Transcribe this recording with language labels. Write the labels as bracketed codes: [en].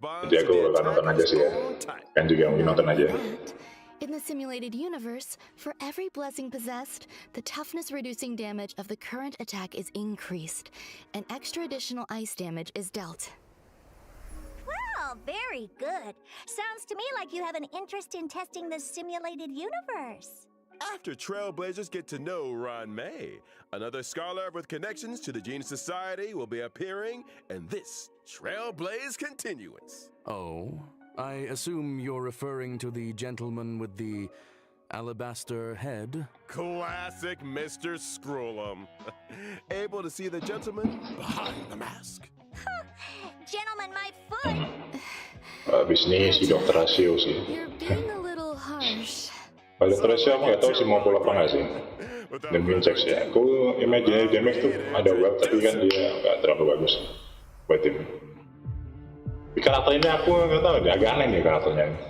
[id] Jadi aku akan nonton aja sih ya. Kan juga mungkin nonton aja. [en] In the simulated universe, for every blessing possessed, the toughness reducing damage of the current attack is increased, and extra additional ice damage is dealt. Well, very good. Sounds to me like you have an interest in testing the simulated universe. After Trailblazers get to know Ron May, another scholar with connections to the Genius Society will be appearing in this Trailblaze Continuance. Oh, I assume you're referring to the gentleman with the alabaster head? Classic Mr. Scrollum. Able to see the gentleman behind the mask. Gentlemen, my foot! [id] Habis ini si Dr. Rasio sih. [en] You're being a little harsh. [id] Kalau Dr. Rasio aku nggak tahu sih mau pull apa nggak sih. Dan cek sih. Aku imaginary damage tuh ada well, tapi kan dia nggak terlalu bagus buat tim. Di karakter ini aku nggak tahu, dia agak aneh nih karakternya.